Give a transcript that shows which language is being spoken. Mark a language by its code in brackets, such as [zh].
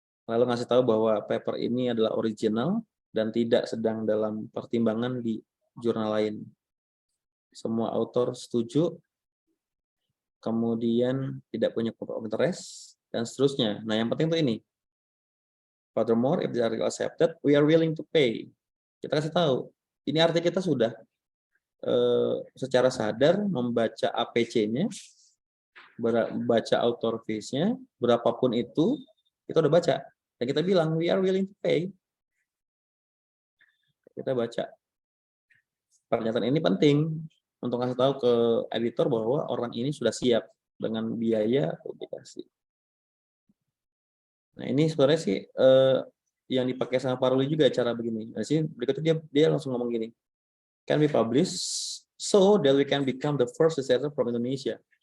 [id] Lalu ngasih tahu bahwa paper ini adalah original dan tidak sedang dalam pertimbangan di jurnal lain. Semua author setuju, kemudian tidak punya conflict of interest, dan seterusnya. Nah, yang penting tuh ini. [en] Furthermore, if the article accepted, we are willing to pay. [id] Kita kasih tahu, ini arti kita sudah secara sadar membaca APC-nya, baca author fees-nya, berapapun itu, kita udah baca. Dan kita bilang, [en] we are willing to pay. [id] Kita baca. Pernyataan ini penting untuk kasih tahu ke editor bahwa orang ini sudah siap dengan biaya publikasi. Nah ini sebenarnya sih yang dipakai sama Paruli juga cara begini. Nah sini berikutnya dia langsung ngomong gini, [en] can we publish so that we can become the first researcher from Indonesia.